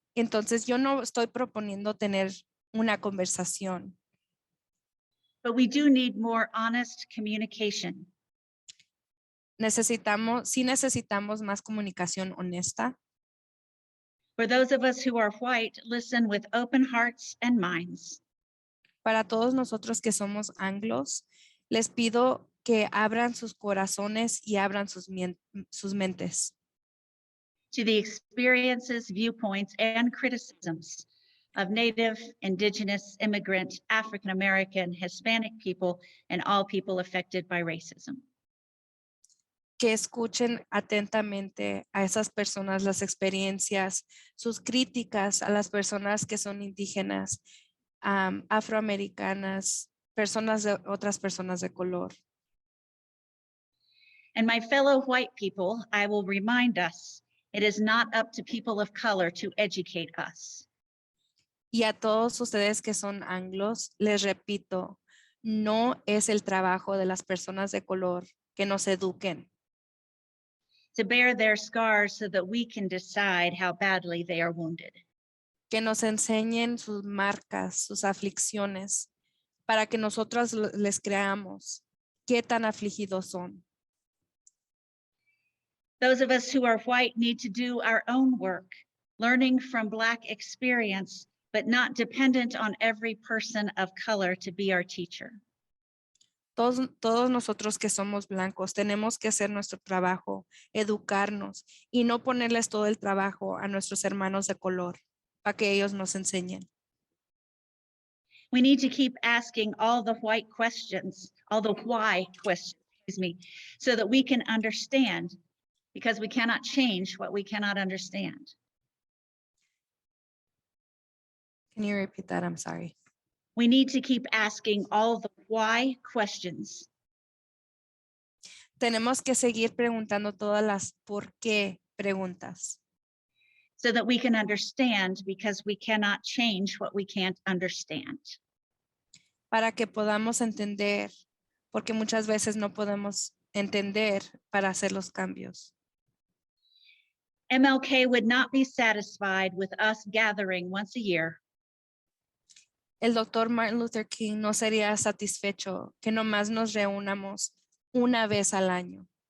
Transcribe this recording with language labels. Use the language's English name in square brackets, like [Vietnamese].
[Spanish] Entonces yo no estoy proponiendo tener una conversación, [English] But we do need more honest communication. [Spanish] necesitamos más comunicación honesta. [English] For those of us who are white, listen with open hearts and minds. [Spanish] Para todos nosotros que somos anglos, les pido que abran sus corazones y abran sus mentes [English] To the experiences, viewpoints, and criticisms of Native, Indigenous, immigrant, African American, Hispanic people, and all people affected by racism. [Spanish] que escuchen atentamente a esas personas, las experiencias, sus críticas a las personas que son indígenas, afroamericanas, otras personas de color. [English] And my fellow white people, I will remind us, it is not up to people of color to educate us. [Spanish] Y a todos ustedes que son anglos, les repito, no es el trabajo de las personas de color que nos eduquen, [English] To bear their scars so that we can decide how badly they are wounded. [Spanish] que nos enseñen sus marcas, sus aflicciones, para que nosotros les creamos qué tan afligidos son. [English] Those of us who are white need to do our own work, learning from Black experience, but not dependent on every person of color to be our teacher. [Spanish] Todos nosotros que somos blancos tenemos que hacer nuestro trabajo, educarnos y no ponerles todo el trabajo a nuestros hermanos de color para que ellos nos enseñen. [English] We need to keep asking all the why questions, excuse me, so that we can understand, because we cannot change what we cannot understand. Can you repeat that? I'm sorry. We need to keep asking all the why questions [Spanish] Tenemos que seguir preguntando todas las por qué preguntas [English] so that we can understand, because we cannot change what we can't understand. [Spanish] para que podamos entender, porque muchas veces no podemos entender para hacer los cambios. [English] MLK would not be satisfied with us gathering once a year [Spanish] El doctor Martin Luther King no sería satisfecho que nomás nos reunamos una vez al año